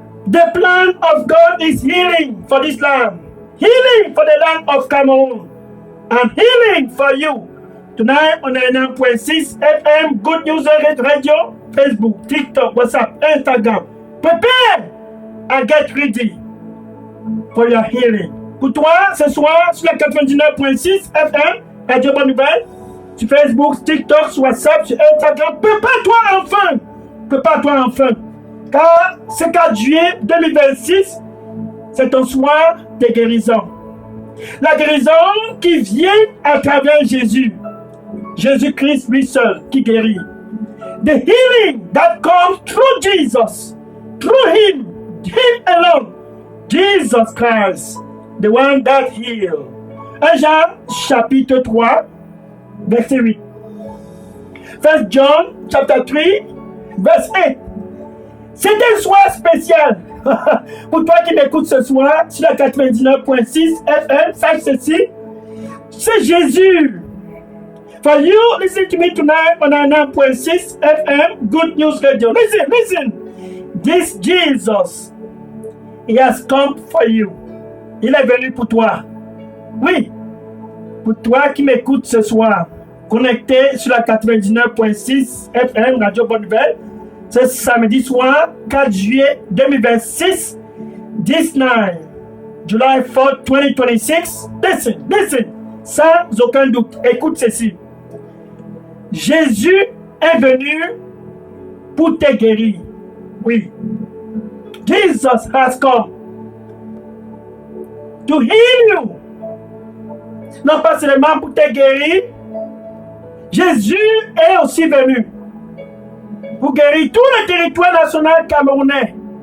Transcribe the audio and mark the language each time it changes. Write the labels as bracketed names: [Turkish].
[English] The plan of God is healing for this land. Healing for the land of Cameroon. And healing for you Tonight, [French] on est [English] 1.6 FM, Good News Radio, Facebook, TikTok, WhatsApp, Instagram. Prepare and get ready for your healing. [French] Pour toi, ce soir, sur la 99.6 FM, Radio Bonne Nouvelle, sur Facebook, TikTok, sur WhatsApp, sur Instagram. Prépare-toi enfin. Prépare-toi enfin. Car ce 4 juillet 2026, c'est un soir de guérison. La guérison qui vient à travers Jésus. Jésus-Christ lui seul qui guérit. [English] The healing that comes through Jesus. Through him alone. Jesus Christ, the one that heals. [French] 1 Jean chapitre 3, verset 8. [English] 1 John chapter 3, [French] verset 8. C'est un soir spécial. Pour toi qui m'écoutes ce soir sur la 99.6 FM, sache ceci, c'est Jésus. [English] For you, listen to me tonight on 9.6 FM, Good News Radio. Listen. This Jesus, he has come for you. [French] Il est venu pour toi. Oui, pour toi qui m'écoutes ce soir, connecté sur la 99.6 FM, Radio Bonne Nouvelle, ce samedi soir, 4 juillet 2026, 19 [English] July 4, 2026. Listen, [French] sans aucun doute, écoute ceci. Jésus est venu pour te guérir. Oui. [English] Jesus has come to heal you. [French] Non pas seulement pour te guérir, Jésus est aussi venu pour guérir tout le territoire national camerounais.